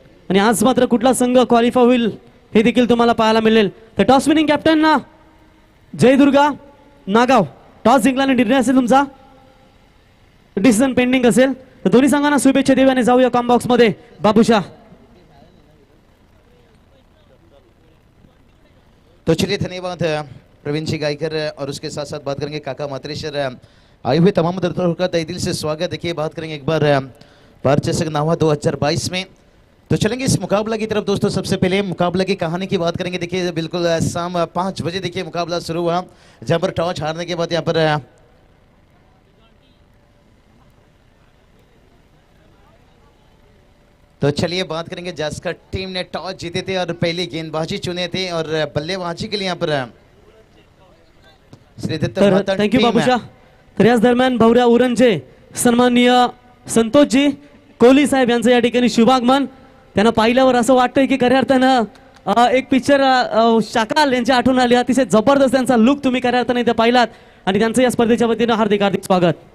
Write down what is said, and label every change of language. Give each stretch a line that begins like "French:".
Marathi: आणि आज मात्र कुठला संघ क्वालिफाय होईल हे देखील तुम्हाला पाहायला मिळेल. तर टॉस विनिंग कॅप्टन जय दुर्गा नागाव. टॉस जिंकल्याने निर्णय असेल तुमचा, डिसिजन पेंडिंग असेल. तर दोन्ही संघांना शुभेच्छा देऊ आणि जाऊया कॉम बॉक्स मध्ये. बाबूशाह.
Hindi: तो चलिए धन्यवाद प्रवीण जी गायकर और उसके साथ साथ बात करेंगे काका मात्रेश्वर. आए हुए तमाम दर्शकों का तहे दिल से स्वागत. देखिए बात करेंगे एक बार भारत चषक नावा 2022 में. तो चलेंगे इस मुकाबला की तरफ दोस्तों. सबसे पहले मुकाबला की कहानी की बात करेंगे. देखिए बिल्कुल शाम 5 बजे देखिए मुकाबला शुरू हुआ जहाँ पर टॉस हारने के बाद यहाँ पर तो चलिए बात करेंगे जसकर टीम ने टॉस जीते थे और पहली गेंदबाजी चुने थे और बल्लेबाजी के लिए यहाँ पर श्रीदत्त
Marathi: तर महता
English: Thank you team Babushah.
Marathi: तर याच दरम्यान भवऱ्या उरणचे सन्माननीय संतोषजी कोहली साहेब यांचं या ठिकाणी शुभागमन. त्यांना पाहिल्यावर असं वाटतंय की खऱ्या अर्थानं एक पिक्चर शाकाल यांची आठवण आली. अतिशय जबरदस्त त्यांचा लुक तुम्ही खऱ्या अर्थाने इथे पाहिलात आणि त्यांचं या स्पर्धेच्या वतीनं हार्दिक हार्दिक स्वागत.